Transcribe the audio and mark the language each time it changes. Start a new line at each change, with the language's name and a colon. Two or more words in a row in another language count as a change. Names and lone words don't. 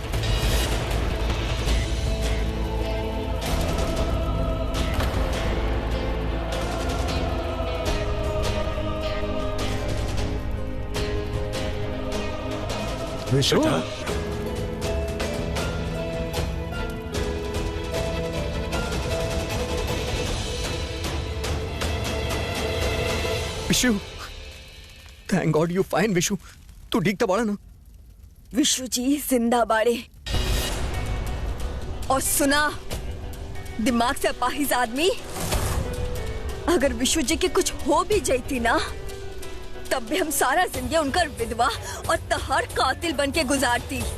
Bhojpuri: विशु विशु,
English: thank god you fine.
Bhojpuri: विशु तू ठीक था बाड़ा ना? विशु जी जिंदा बाड़े। और सुना, दिमाग से अपाहिज आदमी, अगर विशु जी के कुछ हो भी जाती ना, तब भी हम सारा जिंदगी उनका विधवा और तहार कातिल बन के गुजारती।